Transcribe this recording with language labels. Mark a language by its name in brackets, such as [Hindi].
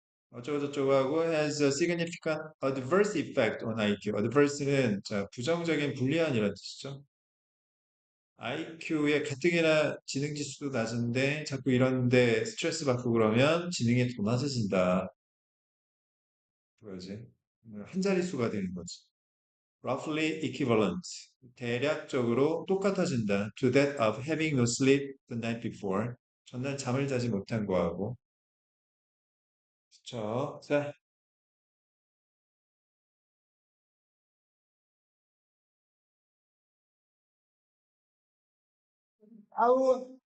[Korean] 어쩌고저쩌고 하고 [English] has a significant adverse effect on IQ. [Korean] adverse는 부정적인 불리한이라는 뜻이죠. IQ의 가뜩이나 지능 지수도 낮은데 자꾸 이런데 스트레스 받고 그러면 지능이 더 낮아진다. 그거지. 한 자릿수가 되는 거지. [English] roughly equivalent. [Korean] 대략적으로 똑같아진다. [English] to that of having no sleep the night before. [Korean] 전날 잠을 자지 못한 거하고. 그쵸. 자, 아우.